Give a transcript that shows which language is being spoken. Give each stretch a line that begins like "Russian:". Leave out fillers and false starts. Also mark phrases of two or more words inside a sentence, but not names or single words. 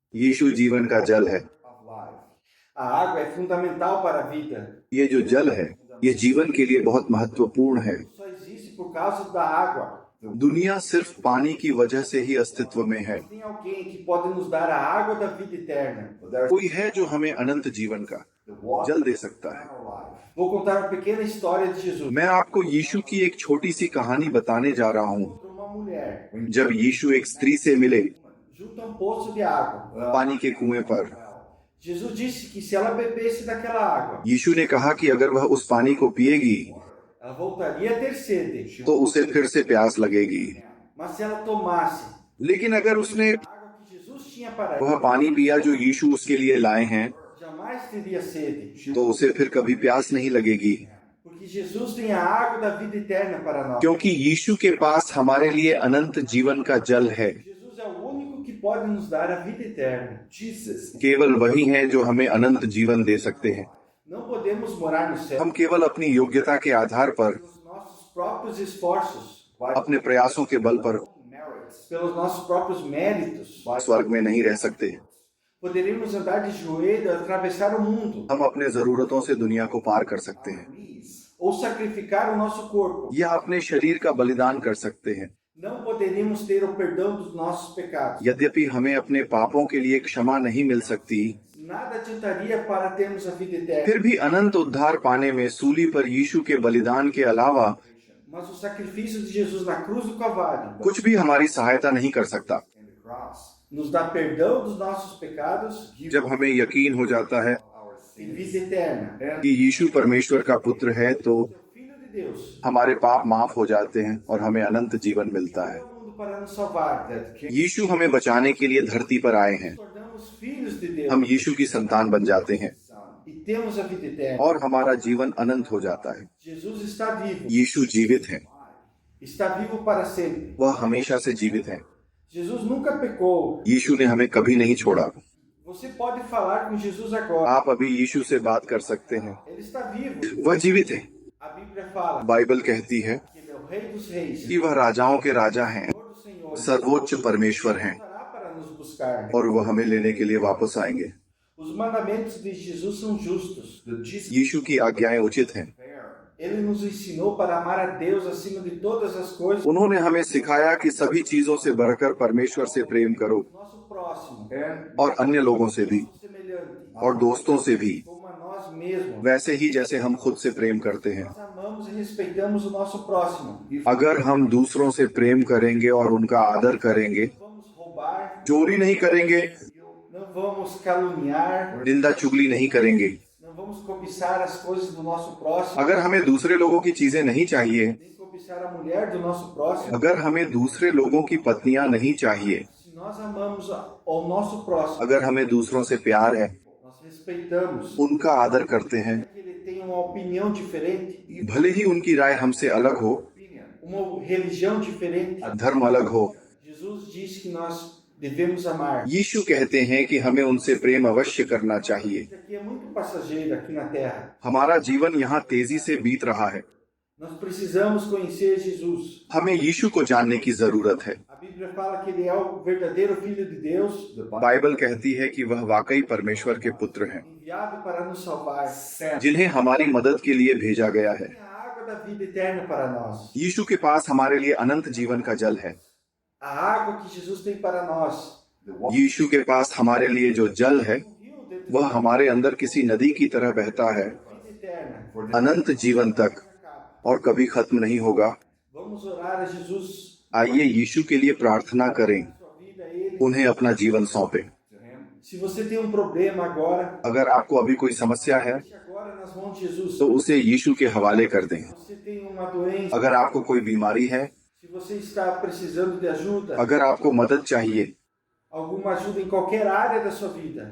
Hindi: यीशु जीवन का जल है।
Portuguese: A água é fundamental para a vida.
Hindi: ये जो जल है, ये जीवन के लिए बहुत महत्वपूर्ण है।
Portuguese: Só existe por causa da água.
Hindi: दुनिया सिर्फ पानी की वजह से ही अस्तित्व में है।
Portuguese: Tem alguém que pode nos dar a água da vida eterna.
Hindi: कोई है जो हमें अनंत जीवन का जल दे सकता है।
Portuguese: Vou contar uma pequena história de Jesus.
Hindi: मैं आपको यीशु की एक छोटी सी कहानी बताने जा रहा हूँ।
Portuguese: Uma mulher
Hindi: जब यीशु एक स्त्री से मिले
Portuguese: junto a um poço de água.
Hindi: पानी के कुएं पर,
Portuguese: Jesus disse que se ela bebesse daquela água,
Hindi: यीशु ने कहा कि अगर वह उस पानी को पिएगी
Portuguese: ela voltaria a ter sede.
Hindi: तो उसे फिर से प्यास लगेगी।
Portuguese: Mas se ela tomasse
Hindi: लेकिन अगर उसने
Portuguese: a água que Jesus tinha para
Hindi: वह
Portuguese: ela,
Hindi: पानी पिया जो यीशु उसके लिए लाए हैं,
Portuguese: jamais teria sede.
Hindi: तो उसे फिर कभी प्यास नहीं लगेगी,
Portuguese: Porque Jesus tem a água da vida eterna para nós.
Hindi: क्योंकि यीशु के पास हमारे लिए अनंत जीवन का जल है।
Portuguese: Jesus é o único que pode nos dar a vida eterna. Jesus.
Hindi: केवल वही है जो हमें अनंत जीवन दे सकते हैं।
Portuguese: Não podemos morar no céu
Hindi: हम केवल अपनी योग्यता के आधार पर,
Portuguese: pelos nossos próprios esforços,
Hindi: अपने प्रयासों के बल पर
Portuguese: pelos nossos próprios méritos.
Hindi: स्वर्ग में नहीं रह सकते।
Portuguese: Poderíamos andar de joelho, atravessar o mundo,
Hindi: हम अपने जरूरतों से दुनिया को पार कर सकते हैं
Portuguese: ou sacrificar o nosso corpo.
Hindi: या अपने शरीर का बलिदान कर सकते हैं।
Portuguese: Não poderíamos ter o perdão dos nossos pecados.
Hindi: यद्यपि हमें अपने पापों के लिए क्षमा नहीं मिल सकती,
Portuguese: Nada adiantaria para termos a vida eterna.
Hindi: फिर भी अनंत उद्धार पाने में सूली पर यीशु के बलिदान के अलावा
Portuguese: Mas o sacrifício de Jesus na cruz do Calvário
Hindi: कुछ भी हमारी सहायता नहीं कर सकता।
Portuguese: nos dá perdão dos nossos pecados
Hindi: जब हमें यकीन हो जाता है
Portuguese: e vida eterna.
Hindi: कि यीशु परमेश्वर का पुत्र है, तो
Portuguese: O Filho de Deus
Hindi: हमारे पाप माफ हो जाते हैं और हमें अनंत जीवन मिलता है।
Portuguese: veio ao mundo para nos salvar. Que
Hindi: यीशु हमें बचाने के लिए धरती पर आए हैं।
Portuguese: nos tornamos filhos de Deus
Hindi: हम यीशु की संतान बन जाते हैं
Portuguese: e temos a vida eterna.
Hindi: और हमारा जीवन अनंत हो जाता है।
Portuguese: Jesus está vivo.
Hindi: यीशु जीवित है,
Portuguese: Está vivo para sempre.
Hindi: वह हमेशा से जीवित है।
Portuguese: Jesus nunca pecou.
Hindi: यीशु ने हमें कभी नहीं छोड़ा।
Portuguese: Você pode falar com Jesus agora.
Hindi: आप अभी यीशु से बात कर सकते हैं,
Portuguese: Ele está vivo.
Hindi: वह जीवित है।
Portuguese: A Bíblia fala
Hindi: बाइबल कहती है
Portuguese: que ele é o Rei dos Reis,
Hindi: कि वह राजाओं के राजा हैं,
Portuguese: Senhor dos Senhores.
Hindi: सर्वोच्च परमेश्वर हैं
Portuguese: Voltará para nos buscar.
Hindi: और वह हमें लेने के लिए वापस आएंगे।
Portuguese: Os mandamentos de Jesus são justos.
Hindi: यीशु की आज्ञाएं उचित हैं।
Portuguese: Ele nos ensinou para amar a Deus acima de todas as coisas,
Hindi: उन्होंने हमें सिखाया कि सभी चीजों से बढ़कर परमेश्वर से प्रेम करो
Portuguese: nosso próximo,
Hindi: और अन्य लोगों से भी
Portuguese: semelhante,
Hindi: और दोस्तों से भी,
Portuguese: como a nós mesmos.
Hindi: वैसे ही जैसे हम खुद से प्रेम करते हैं।
Portuguese: Nós amamos e respeitamos o nosso próximo.
Hindi: अगर हम दूसरों से प्रेम करेंगे और उनका आदर करेंगे,
Portuguese: Não vamos roubar,
Hindi: चोरी नहीं करेंगे,
Portuguese: não vamos caluniar,
Hindi: निंदा चुगली नहीं करेंगे,
Portuguese: não vamos cobiçar as coisas do nosso próximo,
Hindi: अगर हमें दूसरे लोगों की चीजें नहीं चाहिए,
Portuguese: nem cobiçar a mulher do nosso próximo.
Hindi: अगर हमें दूसरे लोगों की पत्नियां नहीं चाहिए,
Portuguese: Se nós amamos ao nosso próximo,
Hindi: अगर हमें दूसरों से प्यार है,
Portuguese: nós respeitamos,
Hindi: उनका आदर करते हैं,
Portuguese: que ele tem uma opinião diferente,
Hindi: भले ही उनकी राय हमसे अलग हो,
Portuguese: uma religião diferente.
Hindi: धर्म अलग हो,
Portuguese: Jesus diz que nós devemos amar.
Hindi: यीशु कहते हैं कि हमें उनसे प्रेम अवश्य करना चाहिए।
Portuguese: Isso aqui é muito passageiro aqui na Terra.
Hindi: हमारा जीवन यहाँ तेजी से बीत रहा है।
Portuguese: Nós precisamos conhecer Jesus.
Hindi: हमें यीशु को जानने की जरूरत है।
Portuguese: A Bíblia fala que ele é o verdadeiro Filho de Deus,
Hindi: बाइबल कहती है कि वह वाकई परमेश्वर के पुत्र हैं,
Portuguese: enviado para nos salvar.
Hindi: जिन्हें हमारी मदद के लिए भेजा गया है।
Portuguese: Tem a água da vida eterna para nós.
Hindi: यीशु के पास हमारे लिए अनंत जीवन का जल है।
Portuguese: A água que Jesus tem para nós.
Hindi: यीशु के पास हमारे लिए जो जल है,
Portuguese: Um rio dentro
Hindi: वह हमारे अंदर किसी नदी की तरह बहता है,
Portuguese: da vida eterna.
Hindi: अनंत जीवन तक, और कभी खत्म नहीं होगा।
Portuguese: Vamos orar a Jesus.
Hindi: आइए यीशु के लिए प्रार्थना करें,
Portuguese: Sua vida a ele.
Hindi: उन्हें अपना जीवन सौंपें।
Portuguese: Se você tem um problema agora,
Hindi: अगर आपको अभी कोई समस्या है,
Portuguese: deixe agora nas mãos de Jesus.
Hindi: तो उसे यीशु के हवाले कर दें।
Portuguese: Se você tem uma doença,
Hindi: अगर आपको कोई बीमारी है,
Portuguese: se você está precisando de ajuda,
Hindi: अगर आपको मदद चाहिए,
Portuguese: alguma ajuda em qualquer área da sua vida,